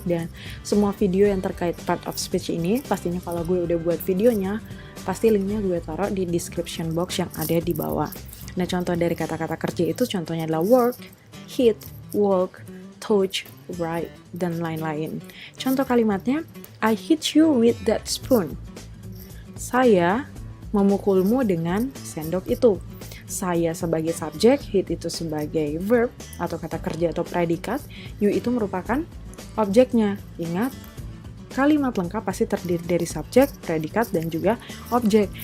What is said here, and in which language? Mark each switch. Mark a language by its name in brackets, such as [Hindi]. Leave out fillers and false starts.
[Indonesian] Dan semua video yang terkait part of speech ini, pastinya kalau gue udah buat videonya, pasti linknya gue taruh di description box yang ada di bawah. Nah, contoh dari kata-kata kerja itu contohnya adalah work, hit, walk, touch, write, dan lain-lain. Contoh kalimatnya, [English] I hit you with that spoon. [Indonesian] Saya memukulmu dengan sendok itu. Saya sebagai subjek, hit itu sebagai verb atau kata kerja atau predikat, you itu merupakan objeknya. Ingat, kalimat lengkap pasti terdiri dari subjek, predikat, dan juga objek.